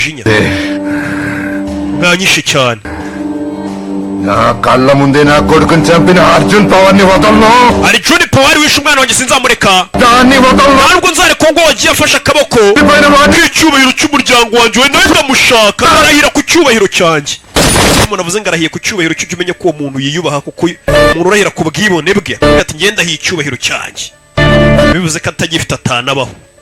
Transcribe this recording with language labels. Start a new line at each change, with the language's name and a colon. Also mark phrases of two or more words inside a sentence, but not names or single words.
Kinyarwanda: mwanyishe cyane
Telugu: కల్ల ముండ నా కొడుకుని చంపిన అర్జున్ పవార్ని వదలను
Kinyarwanda: Arjun Pawar wishe umwana wanjye sinzamureka
Telugu: దాన్ని వదలను
Kinyarwanda: ntabwo nzareka ngo wagiye afashe akaboko icyubahiro cy'umuryango wanjye we nawe ndamushaka arahira ku cyubahiro cyanjye umuntu avuze ngo arahiye ku cyubahiro cy'ujya umenya ko uwo muntu yiyubaha kuko umuntu urahira ku bwibone bwe ati ngenda hiye icyubahiro cyanjye bivuze ko atagifite atanabaho